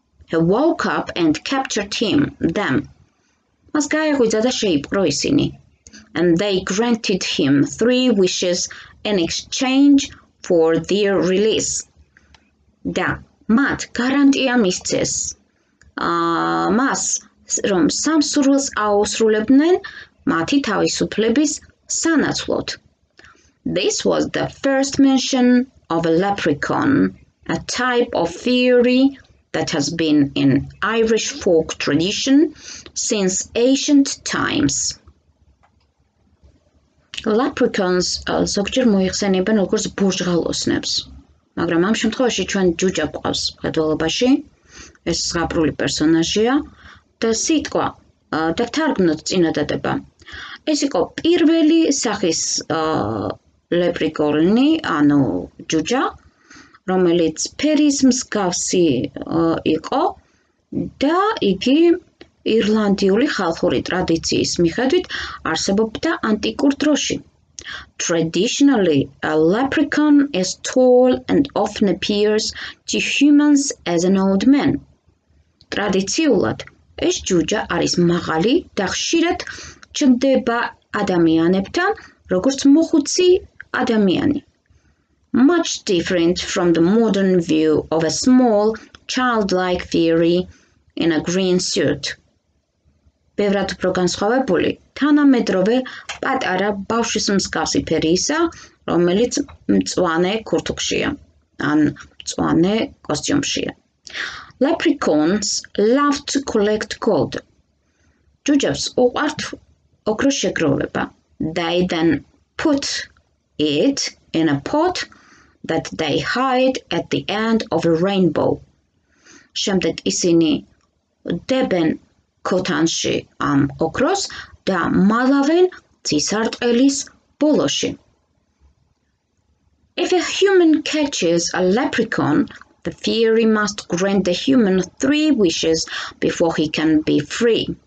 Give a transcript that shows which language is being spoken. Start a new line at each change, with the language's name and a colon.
English: He woke up and captured them.
Georgian: მას გაეღვიძა და შეიპყრო ისინი.
English: And they granted him 3 wishes in exchange for their release.
Georgian: და მათ გარანტია მისცეს მას რომ სამსურველს აუსრულებდნენ მათი თავისუფლების სანაცვლოდ.
English: This was the first mention of a leprechaun, a type of fairy that has been in Irish folk tradition since ancient times.
Georgian: Leprechauns ზოგჯერ მოიხსენიებენ როგორც ბურჟღალოსნებს, მაგრამ ამ შემთხვევაში ჩვენ ჯუჯა გვყავს მხედველობაში, ეს ზღაპრული პერსონაჟია და სიტყვა და თარგმნოთ წინადადება. ეს იყო პირველი სახის leprechaun-ი, ანუ ჯუჯა, რომელიც ფერის მსგავსი იყო და იგი ირლანდიული ხალხური ტრადიციის მიხედვით არსებობდა ანტიკურ დროში.
English: Traditionally, a leprechaun is tall and often appears to humans as an old man.
Georgian: ტრადიციულად, ეს ჯუჯა არის მაღალი და ხშირად ჩნდება ადამიანებთან, როგორც მოხუცი ადამიანი.
English: Much different from the modern view of a small, childlike fairy in a green suit.
Georgian: ბევრად უფრო განსხვავებული, თანამედროვე პატარა ბავშვის მსგავსი ფერიისა, რომელიც მწვანე ქურთუქშია, ან მწვანე კოსტიუმშია.
English: Leprechauns love to collect gold.
Georgian: ჯუჯებს უყვართ ოქროს შეგროვება.
English: They then put it in a pot that they hide at the end of a rainbow.
Georgian: შემდეგ ისინი დებენ ქოთანში ამ ოქროს და მალავენ ცისარტყელის ბოლოში.
English: If a human catches a leprechaun, the fairy must grant the human 3 wishes before he can be free.